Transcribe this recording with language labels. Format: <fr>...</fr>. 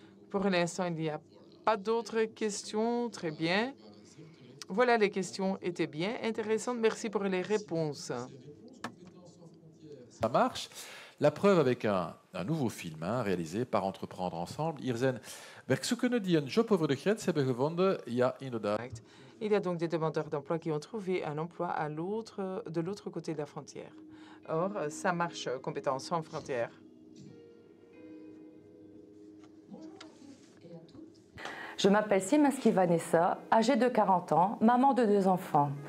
<fr>Pour l'instant, il n'y a pas d'autres questions? Très bien. Voilà, les questions étaient bien intéressantes. Merci pour les réponses. Ça marche. La preuve avec un nouveau film réalisé par Entreprendre Ensemble.</fr> <nl>Hier zijn werkzoekenden die een job over de grens hebben gevonden. Ja, inderdaad.</nl> <fr>Il y a donc des demandeurs d'emploi qui ont trouvé un emploi de l'autre côté de la frontière. Or, ça marche, compétences sans frontières. Je m'appelle Simanski Vanessa, âgée de 40 ans, maman de 2 enfants.</fr>